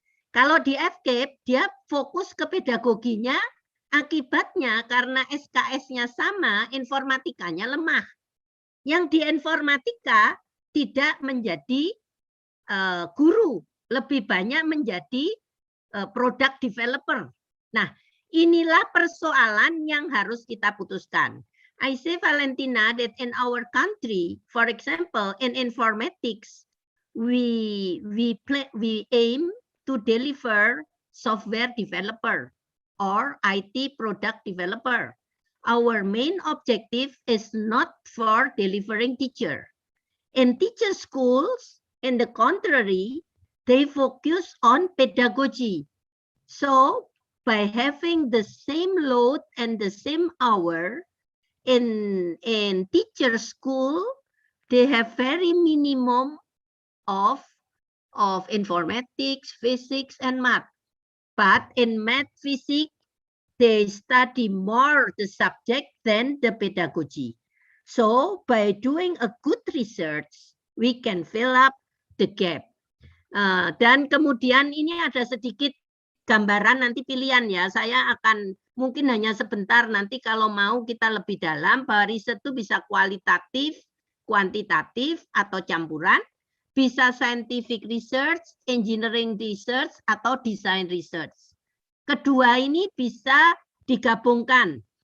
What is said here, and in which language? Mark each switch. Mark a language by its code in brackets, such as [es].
[id] Kalau di FKIP dia fokus ke pedagoginya, akibatnya karena SKS-nya sama, informatikanya lemah. Yang di informatika tidak menjadi guru, lebih banyak menjadi product developer. Nah, inilah persoalan yang harus kita putuskan. [en] I say, Valentina, that in our country, for example, in informatics, we aim to deliver software developer or IT product developer. Our main objective is not for delivering teacher. In teacher schools, in the contrary, they focus on pedagogy. So by having the same load and the same hour in teacher school, they have very minimum of informatics, physics, and math. But in math, physics, they study more the subject than the pedagogy. So by doing a good research, we can fill up the gap. [id] Dan kemudian ini ada sedikit gambaran nanti pilihan ya. Saya akan mungkin hanya sebentar, nanti kalau mau kita lebih dalam, bahwa riset itu bisa kualitatif, kuantitatif, atau campuran. Bisa scientific research, engineering research, atau design research. Kedua ini bisa digabungkan.